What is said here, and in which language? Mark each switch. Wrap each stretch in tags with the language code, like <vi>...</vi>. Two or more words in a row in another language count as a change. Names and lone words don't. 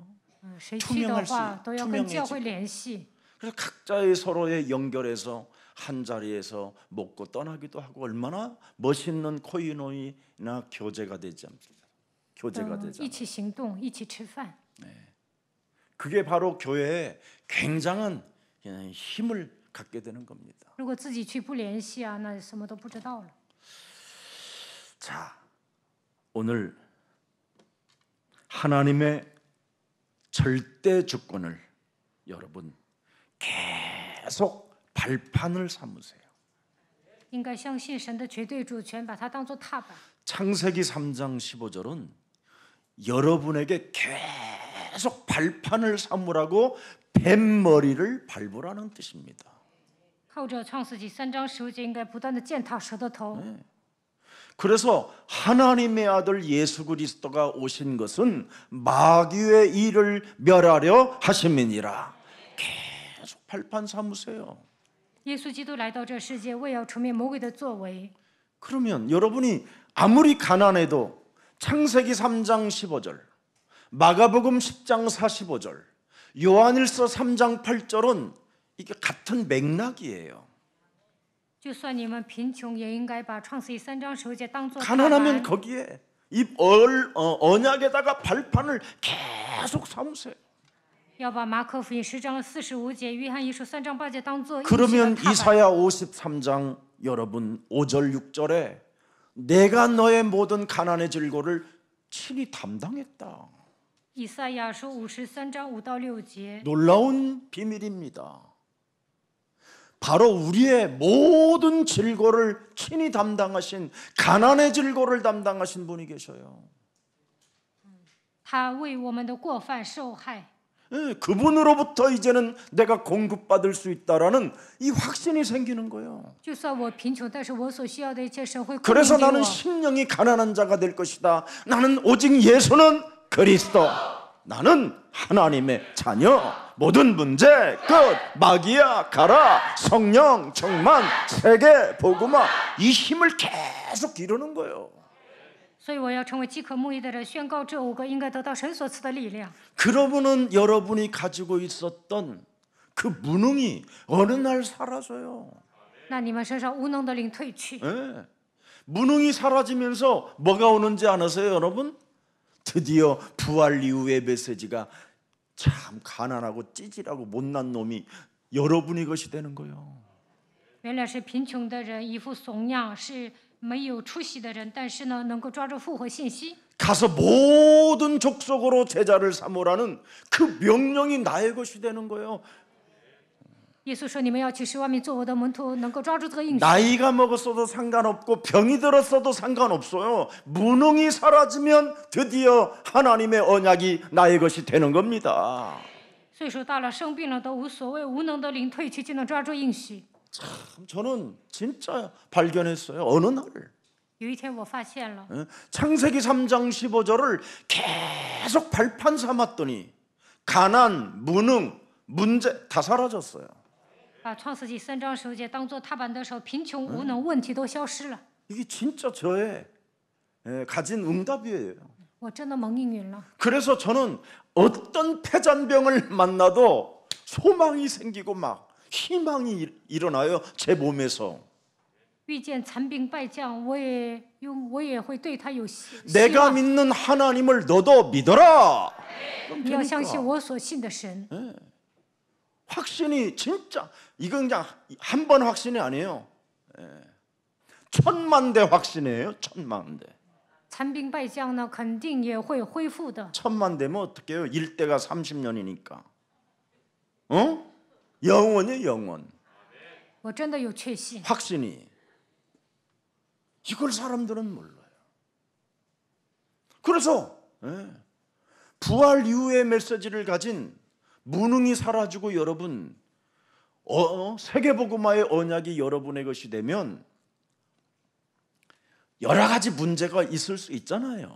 <zh>谁去的话</zh> <ko>투명할 수-</ko> <zh>都要跟</zh> <ko>투명해지고.</ko> <zh>教会联系。</zh> <ko>그래서 각자의 서로의 연결해서 한 자리에서 먹고 떠나기도 하고 얼마나 멋있는 코이노이나 교제가 되지 않습니까? 교제가 되지</ko> <zh>一</zh> <ko>않습니까?</ko> <zh>起行动，一起吃饭。</zh> <ko>그게 바로 교회에 굉장한 힘을 갖게 되는 겁니다.</ko> <zh>如果自己去不联系啊，那什么都不知道了。</zh> <ko>자, 오늘 하나님의 절대 주권을 여러분 계속 발판을 삼으세요.</ko> <zh>应该相信神的绝对主权，把它当作踏板。</zh> <ko>창세기 3장 15절은 여러분에게 계속 발판을 삼으라고 뱀머리를 밟으라는 뜻입니다.</ko> <zh>靠着创世纪3章15节，应该不断的践踏蛇的头。</zh> <ko>그래서 하나님의 아들 예수 그리스도가 오신 것은 마귀의 일을 멸하려 하심이니라. 계속 발판 삼으세요.</ko> <zh>耶稣基督来到这世界，为要除灭魔鬼的作为。</zh> <ko>그러면 여러분이 아무리 가난해도 창세기 3장 15절, 마가복음 10장 45절, 요한일서 3장 8절은 이게 같은 맥락이에요.</ko> <zh>就算你们贫穷，也应该把创世纪3章15节当作踏</zh> <ko>가난하면</ko> <zh>板。</zh> <ko>거기에 이 언약에다가 발판을 계속 삼으세요.</ko> <zh>要把马可福音10章45节、约翰一书3章8节当作</zh> <ko>그러면</ko> <zh>踏板。</zh> <ko>이사야 53장 여러분 5절 6절에 내가 너의 모든 가난의 질고를 친히 담당했다.</ko> <zh>以赛亚书53章5到6节，</zh> <ko>놀라운 비밀입니다. 바로 우리의 모든 질고를 친히 담당하신 가난의 질고를 담당하신 분이 계셔요.</ko> <zh>他为我们的过犯受害。</zh> <ko>예, 그분으로부터 이제는 내가 공급받을 수 있다라는 이 확신이 생기는 거예요.</ko> <zh>就算我贫穷，但是我所需要的一切神会供应</zh> <ko>그래서</ko> <zh>给</zh> <ko>나는</ko> <zh>我。</zh> <ko>심령이 가난한 자가 될 것이다. 나는 오직 예수는 그리스도. 나는 하나님의 자녀. 모든 문제 끝. 마귀야 가라. 성령 충만 세계 복음화. 이 힘을 계속 기르는 거예요.</ko> <zh>所以我要成为饥渴慕义的人，宣告这5个应该得到神所赐的力量。</zh> <ko>그러면은 여러분이 가지고 있었던 그 무능이 어느 날 사라져요.</ko> <zh>那你们身上无能的灵退去，</zh> <ko>예. 무능이 사라지면서 뭐가 오는지 아세요, 여러분? 드디어 부활 이후의 메시지가 참 가난하고 찌질하고 못난 놈이 여러분이 것이 되는 거예요.</ko> <zh>原来是贫穷的人，一副怂样，是没有出息的人，但是呢，能够抓住复活信息。</zh> <ko>가서 모든 족속으로 제자를 삼으라는 그 명령이 나의 것이 되는 거예요.</ko> <zh>耶稣说：“你们要去使万民做我的门徒，能够抓住这个应许。</zh> <ko>나이가 먹었어도 상관없고 병이 들었어도 상관없어요. 무능이 사라지면 드디어 하나님의 언약이 나의 것이 되는 겁니다.</ko> <zh>岁数大了，生病了都无所谓，无能的灵退去就能抓住应许。</zh> <ko>참 저는 진짜 발견했어요. 어느 날</ko> <zh>有一天我发现了，</zh> <ko>창세기 3장 15절을 계속 발판 삼았더니 가난, 무능, 문제 다 사라졌어요.</ko> <zh>把创世纪3章10节当作踏板的时候，贫穷、无能问题都消失了。</zh> <ko>이게 진짜 저의 가진 응답이에요.</ko> <zh>我真的蒙应允了。</zh> <ko>그래서 저는 어떤 패잔병을 만나도 소망이 생기고 막 희망이 일어나요. 제 몸에서.</ko> <zh>遇见残兵败将，我也会对他有希</zh> <ko>내가</ko> <zh>望。</zh> <ko>믿는 하나님을 너도 믿어라.</ko> <zh>你要相信我所信的神。</zh> <ko>확신이 진짜 이건 그냥 한 번 확신이 아니에요. 1000만 대 확신이에요. 1000만 대.</ko> <zh>残兵败将呢，肯定也会恢复的。</zh> <ko>1000만 대면 어떡해요? 1대가 30년이니까. 영원이에요, 영원.</ko> <zh>我真的有确信。</zh> <ko>확신이. 이걸 사람들은 몰라요. 그래서 부활 이후의 메시지를 가진 무능이 사라지고 여러분 세계복음화의 언약이 여러분의 것이 되면 여러 가지 문제가 있을 수 있잖아요.</ko>